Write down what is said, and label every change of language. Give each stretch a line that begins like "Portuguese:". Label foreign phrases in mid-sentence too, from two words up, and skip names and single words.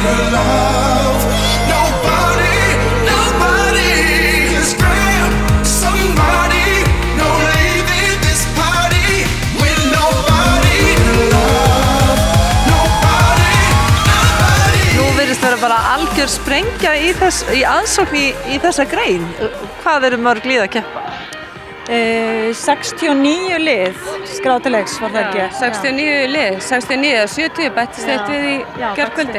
English: love. Nobody just grab somebody. No leaving this party with nobody to love. Nobody.
Icelandic: Nú virðist vera bara algjör sprengja í aðsókn í þessa grein. Hvað eru mörg lið að keppa? 69 lið skráð til leiks var það ekki? 69 lið, 69 eða 70 bættist eitt við í gærkvöldi.